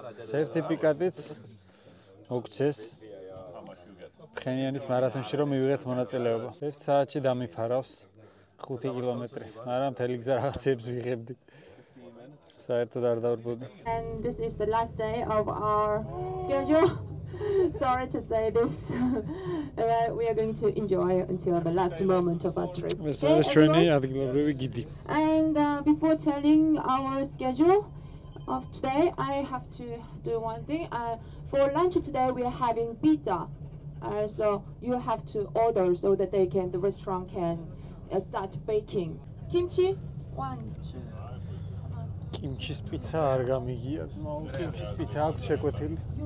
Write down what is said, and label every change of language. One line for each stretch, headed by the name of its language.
Georgian: სერტიფიკატიც მოგცეს. ფხენიანის მარათონში რომ მივიღეთ მონაწილეობა. 1 საათში დამიფარავს 5 კილომეტრი, მაგრამ მთელი გზა რაღაცებს ვიღებდი. საერთოდ არ დავრბოდი.
English: And this is the last day of our schedule. Sorry to say this. We are going to enjoy until the last moment of our trip.
Georgian: ეს არის ჩვენი ადგილობრივი გიდი.
English: And before telling our schedule of today, I have to do one thing. For lunch today, we are having pizza. So you have to order so that the restaurant can start baking. Kimchi, 1, 2,
Georgian: კიმჩის პიცა არ გამიგია ძმაო, კიმჩის პიცა აქვს შეკვეთილი.